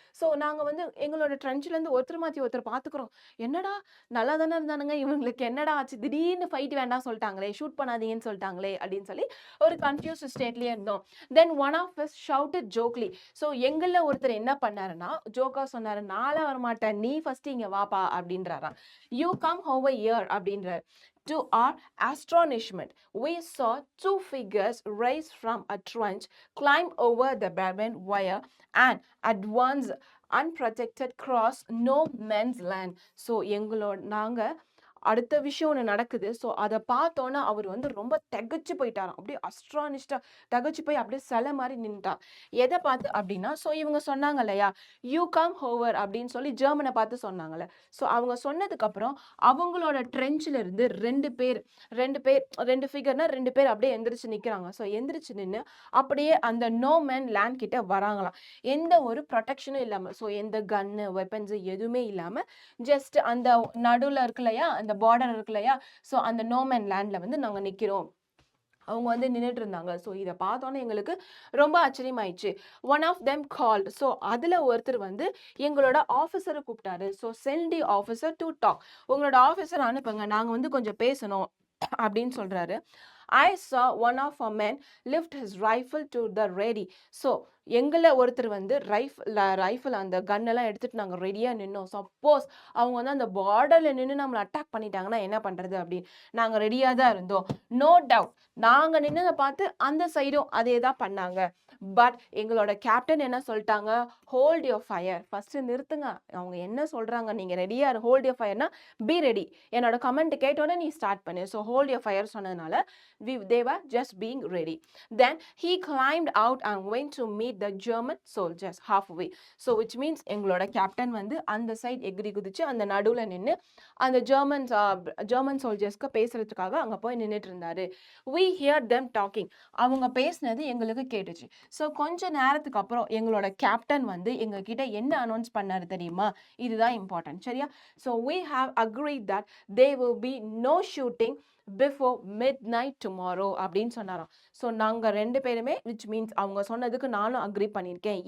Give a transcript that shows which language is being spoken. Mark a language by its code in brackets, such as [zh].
[ta] So நாங்க வந்து எங்களோட ட்ரென்ச்ல இருந்து ஒருத்தர் மாத்தி ஒருத்தர் பார்த்துக்கிறோம். என்னடா நல்லா தானே இருந்தானுங்க, இவங்களுக்கு என்னடா ஆச்சு, திடீர்னு ஃபைட் வேண்டாம் சொல்லிட்டாங்களே, ஷூட் பண்ணாதீங்கன்னு சொல்லிட்டாங்களே அப்படின்னு சொல்லி ஒரு கன்ஃபியூஸ்டு ஸ்டேட்லயே இருந்தோம். [en] Then one of us shouted jokely. [ta] So எங்கள ஒருத்தர் என்ன பண்ணாருன்னா ஜோக்கா சொன்னாரு, நாளா வரமாட்டேன், நீ ஃபர்ஸ்ட் இங்க வாப்பா அப்படின்றாராம். [en] You come over here அப்படின்றார். To our astonishment, we saw two figures rise from a trench, climb over the barbed wire, and advance unprotected cross no man's land. [ta] So எங்களோட நாங்க அடுத்த விஷயம் ஒன்று நடக்குது. ஸோ அதை பார்த்தோன்னா அவர் வந்து ரொம்ப திகச்சு போயிட்டாராம். அப்படியே அஸ்ட்ரானிஸ்டா திகச்சு போய் அப்படியே சிலை மாதிரி நின்றுட்டார். எதை பார்த்து அப்படின்னா, ஸோ இவங்க சொன்னாங்க இல்லையா, யூ கம் ஹோவர் அப்படின்னு சொல்லி ஜெர்மனை பார்த்து சொன்னாங்கல்ல. ஸோ அவங்க சொன்னதுக்கு அப்புறம் அவங்களோட ட்ரென்ச்ல இருந்து ரெண்டு ஃபிகர்னா ரெண்டு பேர் அப்படியே எந்திரிச்சு நிக்கிறாங்க. ஸோ எந்திரிச்சு நின்று அப்படியே அந்த நோ மேன் லேண்ட் கிட்ட வராங்களாம். எந்த ஒரு ப்ரொடெக்ஷனும் இல்லாம, ஸோ எந்த கன்னு வெப்பன்ஸ் எதுவுமே இல்லாம ஜஸ்ட் அந்த நடுவில் இருக்கு இல்லையா, அந்த பார்டர் இருக்கு இல்லையா, ஸோ அந்த நோமேன் லேண்ட்ல வந்து நாங்க நிக்கிறோம். அவங்க வந்து நின்றுட்டு இருந்தாங்க. ஸோ இதை பார்த்தோன்னே எங்களுக்கு ரொம்ப ஆச்சரியமாயிடுச்சு. [en] One of them called. [ta] So அதில் ஒருத்தர் வந்து எங்களோட ஆஃபீஸரை கூப்பிட்டாரு. So [en] Sent the officer to talk. [ta] உங்களோட ஆஃபீஸர் அனுப்புங்க, நாங்கள் வந்து கொஞ்சம் பேசணும் அப்படின்னு சொல்றாரு. [en] I saw one of our men lift his rifle to the ready. [ta] So எங்களை ஒருத்தர் வந்து ரைஃபிள் அந்த கன்னெல்லாம் எடுத்துட்டு நாங்கள் ரெடியாக நின்னோம். சப்போஸ் அவங்க வந்து அந்த பார்டரில் நின்று நம்மளை அட்டாக் பண்ணிட்டாங்கன்னா என்ன பண்ணுறது அப்படின்னு நாங்கள் ரெடியாக தான் இருந்தோம். நோ டவுட் நாங்கள் நின்னதை பார்த்து அந்த சைடும் அதே தான் பண்ணாங்க. பட் எங்களோட கேப்டன் என்ன சொல்லிட்டாங்க, ஹோல்ட் யோர் ஃபயர், ஃபர்ஸ்ட் நிறுத்துங்க, அவங்க என்ன சொல்றாங்க, நீங்க ரெடியா ஹோல்ட் யோர் ஃபயர்னா பி ரெடி, என்னோட கமெண்ட் கேட்டோன்னே நீ ஸ்டார்ட் பண்ணு. [en] So hold your fire சொன்னதுனால they were just being ready. Then he climbed out and went to meet the German soldiers halfway. [ta] So which means எங்களோட கேப்டன் வந்து அந்த side எகிரி குதிச்சு அந்த நடுவில் நின்று அந்த ஜெர்மன் சோல்ஜர்ஸ்க்கு பேசுறதுக்காக அங்கே போய் நின்றுட்டு இருந்தாரு. [en] we heard them talking. [ta] அவங்க பேசினது எங்களுக்கு கேட்டுச்சு. ஸோ கொஞ்ச நேரத்துக்கு அப்புறம் எங்களோட கேப்டன் வந்து எங்ககிட்ட என்ன அனௌன்ஸ் பண்ணாரு தெரியுமா, இதுதான் இம்பார்ட்டன்ட். சரியா? [en] so we have agreed that there will be no shooting before midnight tomorrow [ta] அப்படின்னு சொன்னாராம். ஸோ நாங்கள் ரெண்டு பேருமே விச் மீன்ஸ் அவங்க சொன்னதுக்கு நானும் அக்ரி பண்ணியிருக்கேன்.